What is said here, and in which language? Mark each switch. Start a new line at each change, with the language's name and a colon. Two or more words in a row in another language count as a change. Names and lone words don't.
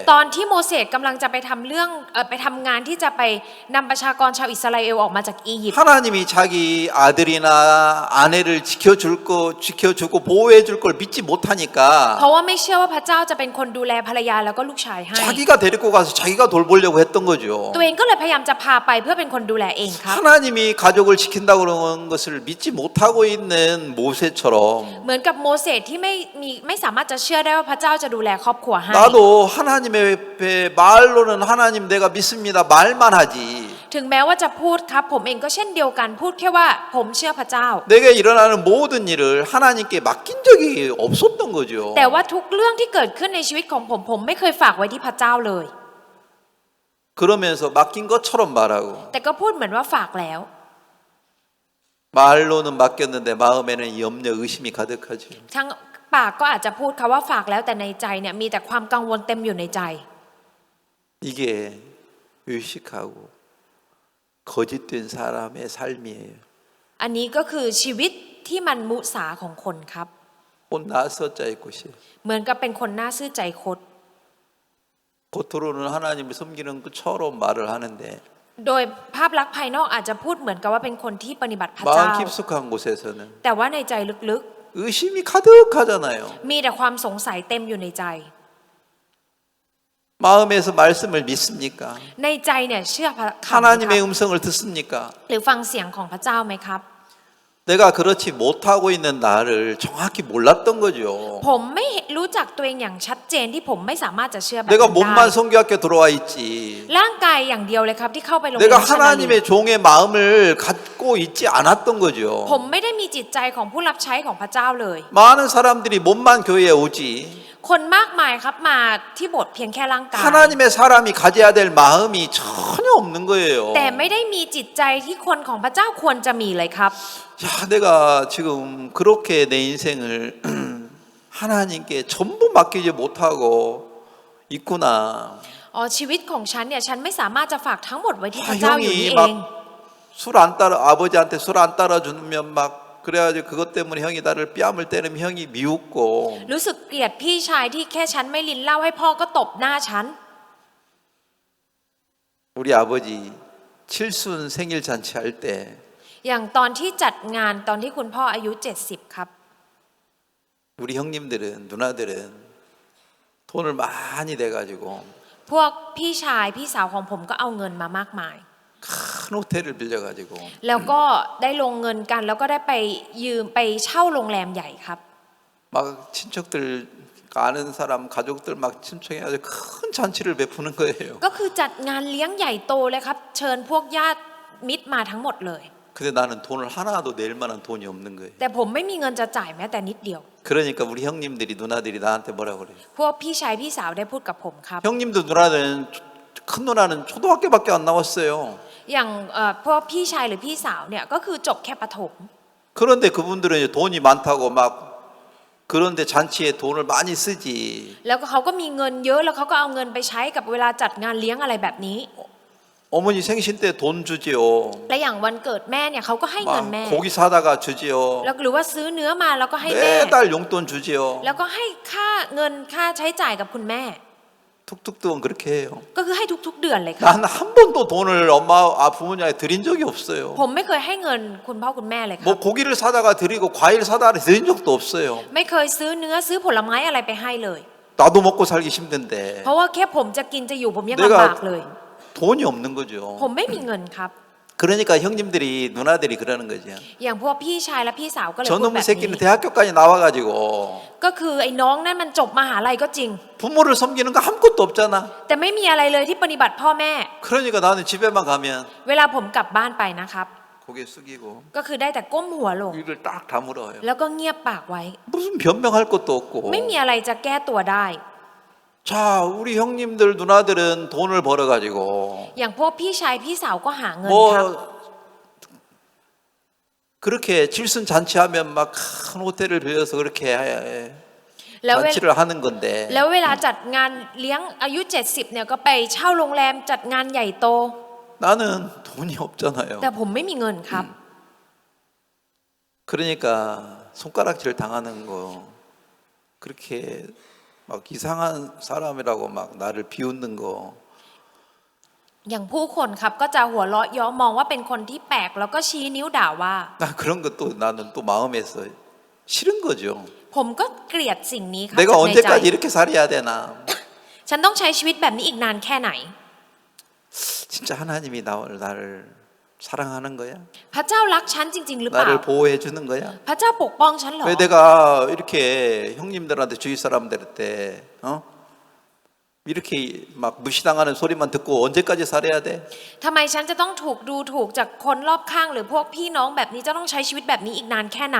Thai: ตอนที่โมเสสกำลังจะไปทำเรื่องไปทำงานที่จะไปนำประชากรชาวอิสราเอลออกมาจากอียิปต์
Korean: 하나님이 자기 아들이나 아내를 지켜주고 보호해줄 걸 믿지 못하니까
Thai: เพราะว่าไม่เชื่อว่าพระเจ้าจะเป็นคนดูแลภรรยาแล้วก็ลูกชายให้
Korean: 자기가 데리고 가서 자기가 돌보려고 했던 거죠.
Thai: ตัวเองก็เลยพยายามจะพาไปเพื่อเป็นคนดูแลเองครับ
Korean: 하나님이 가족을 지킨다고 그러는 것을 믿지 못하고 있는 모세처럼
Thai: เหมือนกับโมเสสที่ไม่สามารถจะเชื่อได้ว่าพระเจ้าจะดูแลครอบครัวให้
Korean: 나도 하나님의 앞에 말로는 하나님 내가 믿습니다 말만 하지
Thai: ถึงแม้ว่าจะพูดครับผมเองก็เช่นเดียวกันพูดแค่ว่าผมเชื่อพระเจ้า
Korean: 내게 일어나는 모든 일을 하나님께 맡긴 적이 없었던 거죠.
Thai: แต่ว่าทุกเรื่องที่เกิดขึ้นในชีวิตของผมไม่เคยฝากไว้ที่พระเจ้าเลย
Korean: 그러면서 맡긴 것처럼 말하고
Thai: แต่ก็พูดเหมือนว่าฝากแล้ว
Korean: 말로는 맡겼는데 마음에는 염려 의심이 가득하죠.
Thai: ทั้งปากก็อาจจะพูดค่ะว่าฝากแล้วแต่ในใจเนี่ยมีแต่ความกังวลเต็มอยู่ในใจ
Korean: 이게 의식하고 거짓된 사람의 삶이에요.
Thai: อันนี้ก็คือชีวิตที่มันมุสาของคนครับ
Korean: 곧 나서자의 곳이
Thai: เหมือนกับเป็นคนหน้าซื่อใจคด
Korean: 겉으로는 하나님을 섬기는 것처럼 말을 하는데
Thai: โดยภาพลักษณ์ภายนอกอาจจะพูดเหมือนกับว่าเป็นคนที่ปฏิบัติพระเจ้า
Korean: 마음 깊숙한 곳에서는
Thai: แต่ว่าในใจลึก
Korean: 의심이 가득하잖아요.
Thai: ๆมีแต่ความสงสัยเต็มอยู่ในใจ
Korean: 마음에서 말씀을 믿습니까?
Thai: ในใจเนี่ยเชื่อพระคำไหม
Korean: 하나님의
Thai: ครับ
Korean: 음성을 듣습니까?
Thai: หรือฟังเสียงของพระเจ้าไหมครับ
Korean: 내가 그렇지 못하고 있는 나를 정확히 몰랐던 거죠.
Thai: ผมไม่รู้จักตัวเองอย่างชัดเจนที่ผมไม่สามารถจะเชื่อแบบ
Korean: 내가
Thai: นั้นได้
Korean: 몸만 성교학교 들어와 있지.
Thai: ร่างกายอย่างเดียวเลยครับที่เข้าไปโรงเรีย
Korean: 내가
Thai: นชนาลี
Korean: 하나님의 종의 마음을 갖고 있지 않았던 거죠.
Thai: ผมไม่ได้มีจิตใจของผู้รับใช้ของพระเจ้าเลย
Korean: 많은 사람들이 몸만 교회에 오지.
Thai: คนมากมายครับมาที่โบสถ์เพียงแค่ร่างกาย
Korean: 하나님의 사람이 가져야 될 마음이 전혀 없는 거예요.
Thai: แต่ไม่ได้มีจิตใจที่คนของพระเจ้าควรจะมีเลยครับ
Korean: 야, 내가 지금 그렇게 내 인생을 하나님께 전부 맡기지 못하고 있구나.
Thai: อ๋อชีวิตของฉันเนี่ยฉันไม่สามารถจะฝากทั้งหมดไว้ที่พระเจ้าอยู่นี่
Korean: 형이
Thai: เอง
Korean: 막 술 안 따라 아버지한테 술 안 따라주면 막 그래가지고 그것 때문에 형이 나를 뺨을 때리면 형이 미웠고
Thai: รู้สึกเกลียดพี่ชายที่แค่ฉันไม่ลิ้นเหล้าให้พ่อก็ตบหน้าฉัน
Korean: 우리 아버지 칠순 생일 잔치 할 때
Thai: อย่างตอนที่จัดงานตอนที่คุณพ่ออายุ70ครับ
Korean: 우리 형님들은 누나들은 돈을 많이 내가지고
Thai: พวกพี่ชายพี่สาวของผมก็เอาเงินมามากมาย
Korean: 큰 호텔을 빌려가지고
Thai: แล้วก็ได้ลงเงินกันแล้วก็ได้ไปยืมไปเช่าโรงแรมใหญ่ครับ
Korean: 막 친척들 아는 사람 가족들 막 친척해가지고 큰 잔치를 베푸는 거예요.
Thai: ก็คือจัดงานเลี้ยงใหญ่โตเลยครับ เชิญพวกญาติมิตรมาทั้งหมดเลย
Korean: 근데 나는 돈을 하나도 낼 만한 돈이 없는 거예요.
Thai: แต่ผมไม่มีเงินจะจ่ายแม้แต่นิดเดียว
Korean: 그러니까 우리 형님들이 누나들이 나한테 뭐라 그래요?
Thai: พวกพี่ชายพี่สาวได้พูดกับผมครับ
Korean: 형님도 누나는 큰 누나는 초등학교밖에 안 나왔어요.
Thai: อย่างพวกพี่ชายหรือพี่สาวเนี่ยก็คือจบแค่ประถม
Korean: 그런데 그분들은 이제 돈이 많다고 막 그런데 잔치에 돈을 많이 쓰지.
Thai: แล้วก็เขาก็มีเงินเยอะแล้วเขาก็เอาเงินไปใช้กับเวลาจัดงานเลี้ยงอะไรแบบนี้
Korean: 어머니 생신 때 돈 주지요.
Thai: และอย่างวันเกิดแม่เนี่ยเขาก็ให้เงิน
Korean: 막
Thai: แม่
Korean: 고기 사다가 주지요.
Thai: แล้วหรือว่าซื้อเนื้อมาแล้วก็ให้แม่
Korean: 매달 용돈 주지요.
Thai: แล้วก็ให้ค่าเงินค่าใช้จ่ายกับคุณแม่
Korean: 툭툭툭은 그렇게 해요.
Thai: ก็คือให้ทุกๆเดือนเลยครับ
Korean: 난 한 번도 돈을 엄마 부모님한테 드린 적이 없어요.
Thai: ผมไม่เคยให้เงินคุณพ่อคุณแม่เลยครั
Korean: 뭐
Thai: บ
Korean: 고기를 사다가 드리고 과일 사다가 드린 적도 없어요.
Thai: ไม่เคยซื้อเนื้อซื้อผลไม้อะไรไปให้เลย
Korean: 나도 먹고 살기 힘든데
Thai: เพราะว่าแค่ผมจะกินจะอยู่ผมยังลำบากเลย
Korean: 돈이 없는 거죠.
Thai: ผมไม่มีเงินครับ
Korean: 그러니까 형님들이 누나들이 그러는 거죠.
Thai: อย่างพวกพี่ชายและพี่สาวก็เลยพูด
Korean: 저놈의
Thai: แบบ
Korean: 새끼는
Thai: นี้
Korean: 대학교까지 나와가지고
Thai: ก็คือไอ้น้องนั่นมันจบมหาลัยก็จริง
Korean: 부모를 섬기는 거 아무것도 없잖아.
Thai: แต่ไม่มีอะไรเลยที่ปฏิบัติพ่อแม่
Korean: 그러니까 나는 집에만 가면
Thai: เวลาผมกลับบ้านไปนะครับ
Korean: 고개 숙이고
Thai: ก็คือได้แต่ก้มหัวลง
Korean: 입을 딱 다물어요.
Thai: แล้วก็เงียบปากไว้
Korean: 무슨 변명할 것도 없고.
Thai: ไม่มีอะไรจะแก้ตัวได้
Korean: 자, 우리 형님들 누나들은 돈을 벌어가지고
Thai: อย่างพวกพี่ชายพี่สาวก็หาเงินครับ
Korean: 뭐 그렇게 질순 잔치하면 막 큰 호텔을 빌려서 그렇게
Thai: แล้วเว
Korean: 잔치를 하는 건데
Thai: แล้วเวลาจัดงานเลี้ยงอายุ 70เนี่ยก็ไปเช่าโรงแรมจัดงานใหญ่โต
Korean: 나는 돈이 없잖아요.
Thai: แต่ผมไม่มีเงินครับ
Korean: 그러니까 손가락질 당하는 거 그렇게 막 이상한 사람이라고 막 나를 비웃는 거
Thai: อย่างผู้คนครับก็จะหัวเราะเย้อมองว่าเป็นคนที่แปลกแล้วก็ชี้นิ้วด่าว่า
Korean: 나 그런 것도 나는 또 마음에서 싫은 거죠.
Thai: ผมก็เกลียดสิ่งนี้ครับ
Korean: 내가
Thai: จากในใจ
Korean: 언제까지 이렇게 살아야 되나.
Thai: ฉันต้องใช้ชีวิตแบบนี้อีกนานแค่ไหน
Korean: 진짜 하나님이 나를 사랑하는 거야?
Thai: พระเจ้ารักฉันจริงๆหรือเปล่า
Korean: 나를 보호해 주는 거야?
Thai: พระเจ้าปกป้องฉันเหรอ
Korean: 왜 내가 이렇게 형님들한테 주위 사람들한테 이렇게 막 무시당하는 소리만 듣고 언제까지 살아야 돼?
Thai: ทำไมฉันจะต้องถูกดูถูกจากคนรอบข้างหรือพวกพี่น้องแบบนี้จะต้องใช้ชีวิตแบบนี้อีกนานแค่ไหน